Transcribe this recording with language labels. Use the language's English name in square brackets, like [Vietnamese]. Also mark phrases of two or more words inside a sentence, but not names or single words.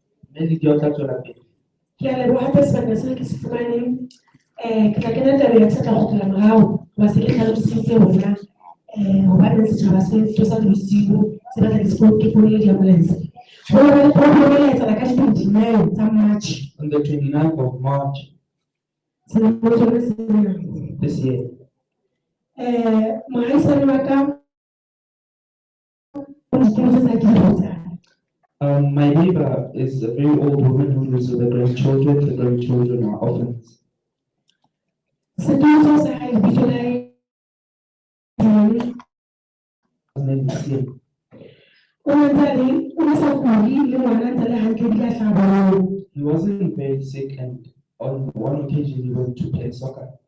[Southern Sotho] Ke a leboha hape sebaka seo ke se fumaneng. Ke tla kena tabeng se tla kgutlela morao hoba se ke hlalositse hona hobane setjhaba se tosa bosibu se batla ke founile di-ambulance. Ho na le problem e etsahala ka di-29 tsa March. [English] On the 29th of March this year. [Southern Sotho] Mohaisane wa ka [English] my neighbor is a very old woman who lives with the grandchildren. The grandchildren are orphans. He wasn't very sick, and on one occasion he went to play soccer.